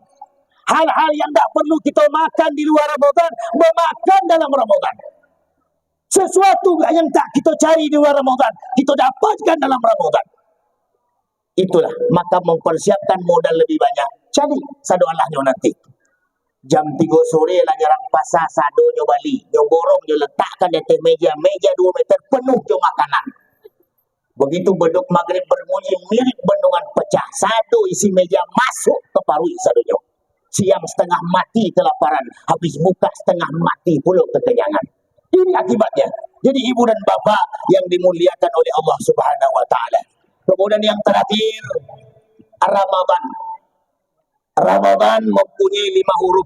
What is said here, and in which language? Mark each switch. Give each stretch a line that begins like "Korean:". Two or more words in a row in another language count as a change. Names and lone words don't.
Indonesian: Hal-hal yang tak perlu kita makan di luar Ramadan, bermakan dalam Ramadan. Sesuatu yang tak kita cari di luar Ramadan, kita dapatkan dalam Ramadan. Itulah, maka mempersiapkan modal lebih banyak.
Minangkabau: Cari sadoalahnya nanti. Jam 3 sore lah nyerang pasar sado nyo bali. Nyo borong nyo letakkan di atas meja. Meja 2 meter penuh nyo makanan.
Indonesian: Begitu beduk maghrib berbunyi mirip bendungan pecah.
Minangkabau: Sado isi meja masuk ke parui sado nyo.
Indonesian: Siang setengah mati kelaparan. Habis buka setengah mati pula kekenyangan. Ini akibatnya. Jadi ibu dan bapa yang dimuliakan oleh Allah
Arabic: Subhanahu wa taala.
Indonesian: Kemudian yang terakhir, Ramadan. Ramadan mempunyai 5 huruf.